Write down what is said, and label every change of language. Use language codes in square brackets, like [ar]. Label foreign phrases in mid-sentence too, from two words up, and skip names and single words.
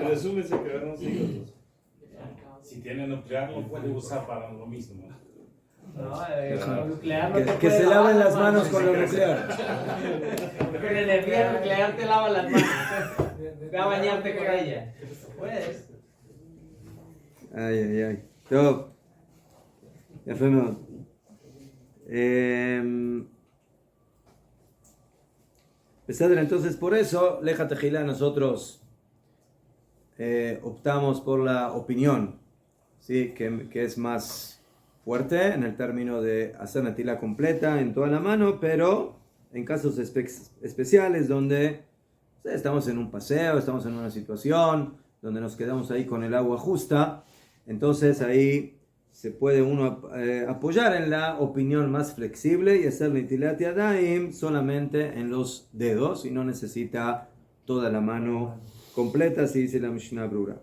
[es] En resumen, se quedaron sin otros. Si tiene nuclear, lo puede usar para lo mismo. No, lo nuclear no te Que puede se lavar laven las manos con lo nuclear. Con energía nuclear te lava las manos. Ve a bañarte con ella. Puedes. Ay. Top. [he] יפה מאוד. [es] Beseder, entonces por eso, Leja Tejilá, nosotros optamos por la opinión, ¿sí? que es más fuerte en el término de hacer Netilá completa en toda la mano, pero en casos especiales donde estamos en un paseo, estamos en una situación donde nos quedamos ahí con el agua justa, entonces ahí se puede uno apoyar en la opinión más flexible y hacer [he] נטילת ידים [es] solamente en los dedos y no necesita toda la mano completa, así dice la Mishnah Brura.